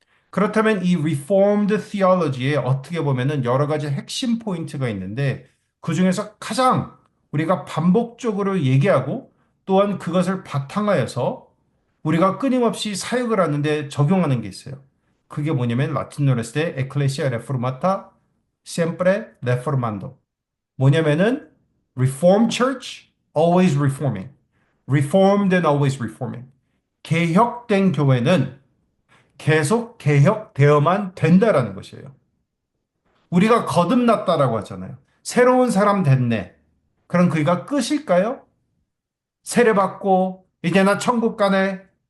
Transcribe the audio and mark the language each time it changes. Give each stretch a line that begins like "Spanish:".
Korean: 그렇다면 이 Reformed Theology에 어떻게 보면은 여러 가지 핵심 포인트가 있는데 그 중에서 가장 우리가 반복적으로 얘기하고 또한 그것을 바탕하여서 우리가 끊임없이 사역을 하는데 적용하는 게 있어요. 그게 뭐냐면 라틴어로 했을 때
Latin: Ecclesia Reformata Siempre Reformando.
Korean: 뭐냐면은
English: Reformed Church, always reforming. Reformed and always reforming.
Korean: 개혁된 교회는 계속 개혁되어만 된다라는 것이에요. 우리가 거듭났다라고 하잖아요. 새로운 사람 됐네. 그럼 그게 끝일까요? 세례받고 이제 나 천국 가네.